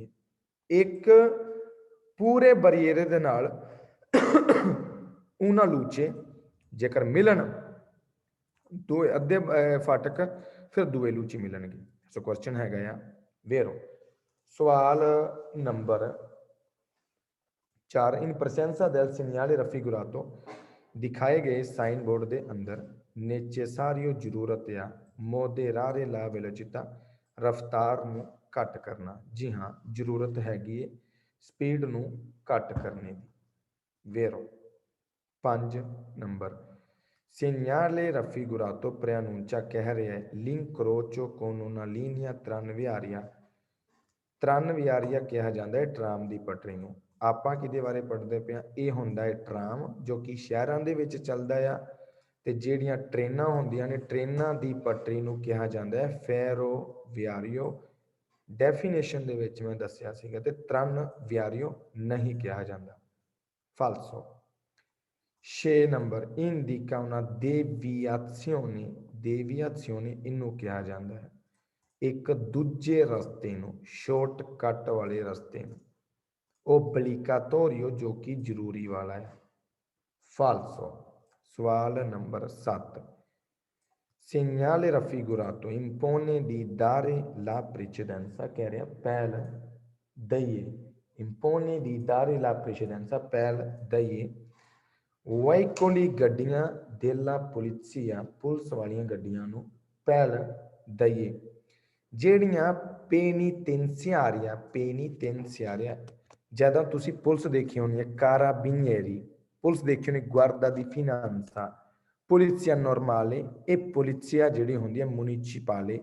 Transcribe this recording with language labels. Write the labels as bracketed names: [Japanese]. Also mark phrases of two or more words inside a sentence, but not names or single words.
[Punjabi] ਇੱਕ ਪੂਰੇ ਬਰੀਏਰੇ ਦੇ ਨਾਲ ਉਹਨਾਂ ਲੂਚੇ ਜੇਕਰ ਮਿਲਣ, ਦੋ ਅੱਧੇ ਫਾਟਕ ਫਿਰ [Italian] due luci [Punjabi] ਮਿਲਣਗੇ। ਸੋ ਕੁਐਸਚਨ ਹੈਗਾ ਆ ਵੇਰੋ। ਸਵਾਲ ਨੰਬਰ 4, [Italian] in presenza del segnale raffigurato, [Punjabi] ਦਿਖਾਏ ਗਏ ਸਾਈਨ ਬੋਰਡ ਦੇ ਅੰਦਰ ਨੈਸੈਸਾਰੀਓ ਜ਼ਰੂਰਤ ਆ [Italian] moderare la velocità, [Punjabi] ਰਫਤਾਰ ਨੂੰ ਘੱਟ ਕਰਨਾ। ਜੀ ਹਾਂ, ਜ਼ਰੂਰਤ ਹੈਗੀ ਹੈ ਸਪੀਡ ਨੂੰ ਘੱਟ ਕਰਨੇ ਦੀ। ਵੇਰੋ। 5 ਨੰਬਰ, [Italian] segnale raffigurato preannuncia, [Punjabi] ਕਹਿ ਰਿਹਾ ਹੈ [Italian] l'incrocio con una linea tranviaria, tranviaria [Punjabi] ਕਿਹਾ ਜਾਂਦਾ ਹੈ ਟਰਾਮ ਦੀ ਪਟਰੀ ਨੂੰ। ਆਪਾਂ ਕਿਹਦੇ ਬਾਰੇ ਪੜ੍ਹਦੇ ਪਏ ਹਾਂ? ਇਹ ਹੁੰਦਾ ਹੈ ਟਰਾਮ, ਜੋ ਕਿ ਸ਼ਹਿਰਾਂ ਦੇ ਵਿੱਚ ਚੱਲਦਾ ਆ, ਤੇ ਜਿਹੜੀਆਂ ਟ੍ਰੇਨਾਂ ਹੁੰਦੀਆਂ ਨੇ ਟ੍ਰੇਨਾਂ ਦੀ ਪਟਰੀ ਨੂੰ ਕਿਹਾ ਜਾਂਦਾ ਹੈ ਫੈਰੋਵਿਆਰੀਓ। ਡੈਫੀਨੇਸ਼ਨ ਦੇ ਵਿੱਚ ਮੈਂ ਦੱਸਿਆ ਸੀਗਾ, ਤੇ tranviario ਨਹੀਂ ਕਿਹਾ ਜਾਂਦਾ। ਫਾਲਸੋ। 6 ਨੰਬਰ, [Italian] indica una deviazione, deviazione [Punjabi] ਇਹਨੂੰ ਕਿਹਾ ਜਾਂਦਾ ਹੈ ਇੱਕ ਦੂਜੇ ਰਸਤੇ ਨੂੰ, ਸ਼ਾਰਟਕਟ ਵਾਲੇ ਰਸਤੇ ਨੂੰ। obbligatorio, ਜੋ ਕਿ ਜ਼ਰੂਰੀ ਵਾਲਾ ਹੈ। ਫਾਲਸੋ। ਸਵਾਲ ਨੰਬਰ 7, [Italian] segnale raffigurato impone di dare la precedenza, [Punjabi] ਕਹਿ ਰਿਹਾ ਪਹਿਲ ਦਈਏ, [Italian] impone di dare la precedenza, [Punjabi] ਪਹਿਲ ਦਈਏ। [Italian] ਵਾਈਕੋਲੀ ਗੱਡੀਆਂ della polizia, [Punjabi] ਪੁਲਿਸ ਵਾਲੀਆਂ ਗੱਡੀਆਂ ਨੂੰ ਪਹਿਲ ਦਈਏ। ਜਿਹੜੀਆਂ ਪੈਨੀਟੈਂਸੀਆਰੀਆ, ਪੈਨੀਟੈਂਸੀਆਰੀਆ, ਜਦੋਂ ਤੁਸੀਂ ਪੁਲਿਸ ਦੇਖੀ ਹੋਣੀ ਹੈ ਕਾਰਾਬੀਨੀਏਰੀ, ਪੁਲਿਸ ਦੇਖੀ ਹੋਣੀ ਗੁਆਰਦਾ ਦੀ ਫਿਨਾਂਸਾ, [Italian] polizia normale [Punjabi] ਇਹ ਪੁਲਿਸੀਆ ਜਿਹੜੀ ਹੁੰਦੀ ਹੈ ਮੁਨੀਸੀਪਾਲੇ।